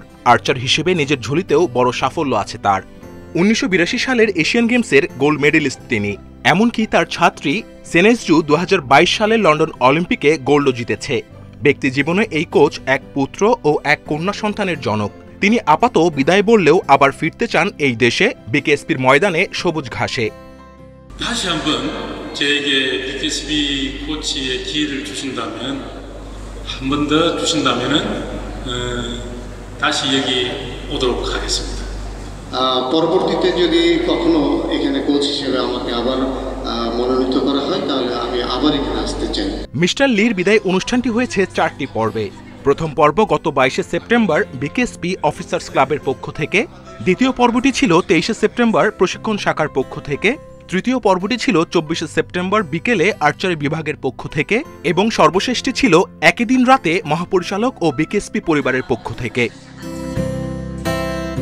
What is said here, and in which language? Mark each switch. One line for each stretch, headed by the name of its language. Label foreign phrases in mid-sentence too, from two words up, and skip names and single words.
Bangla: আর্চার হিসেবে নিজের ঝুলিতেও বড় সাফল্য আছে তার। ১৯৮২ সালের এশিয়ান গেমসের
English: gold medalist
Bangla: তিনি। এমনকি তার ছাত্রী সেনেজু ২০২২ সালে লন্ডন অলিম্পিকে গোল্ডও জিতেছে। ব্যক্তি জীবনে এই কোচ এক পুত্র ও এক কন্যা সন্তানের জনক। তিনি আপাত বিদায় বললেও আবার ফিরতে চান এই দেশে, বিকেএসপির ময়দানে সবুজ ঘাসে।
Korean: 다시 한번 저에게 BKSP 코치의 기회를 주신다면, 한 번 더 주신다면은 다시 여기 오도록 하겠습니다.
Bangla: পরবর্তীতে যদি কখনো এখানে কোচ হিসেবে আমাকে আবার মনোনীত করা হয়, তাহলে আমি আবার এখানে আসতে চাই। মিস্টার লির বিদায় অনুষ্ঠানটি হয়েছে ৪টি পর্বে। প্রথম পর্ব গত ২২শে সেপ্টেম্বর বিকেএসপি অফিসার্স ক্লাবের পক্ষ থেকে, দ্বিতীয় পর্বটি ছিল ২৩শে সেপ্টেম্বর প্রশিক্ষণ শাখার পক্ষ থেকে, তৃতীয় পর্বটি ছিল ২৪শে সেপ্টেম্বর বিকেলে আর্চারি বিভাগের পক্ষ থেকে এবং সর্বশেষটি ছিল একই দিন রাতে মহাপরিচালক ও বিকেএসপি পরিবারের পক্ষ থেকে।